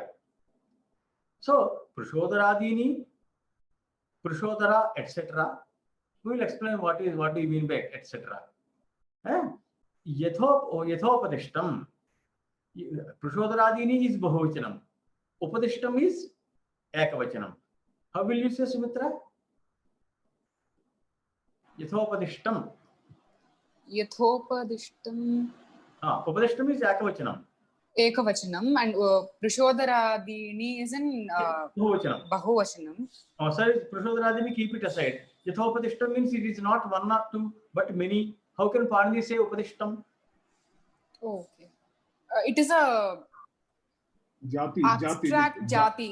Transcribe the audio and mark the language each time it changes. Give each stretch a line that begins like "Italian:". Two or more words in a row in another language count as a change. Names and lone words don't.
English: So Prashodaradini, Prashodara, etc. We will explain what do you mean by etc. Yathopadishtam. Prashodaradini is Bahuvachanam. Upadishtam is Ekavachanam. How will you say, Sumitra? Yathopadishtam. Yathopadishtam. Upadishtam is Ekavachanam. Ekavachanam, and Prashodaradini is in Bahuvachanam. Oh, sorry, Prashodaradini, keep it aside. Yathopadishtam means it is not one or two, but many. How can Pāṇini say Upadishtam? Oh, okay. It is a abstract jati.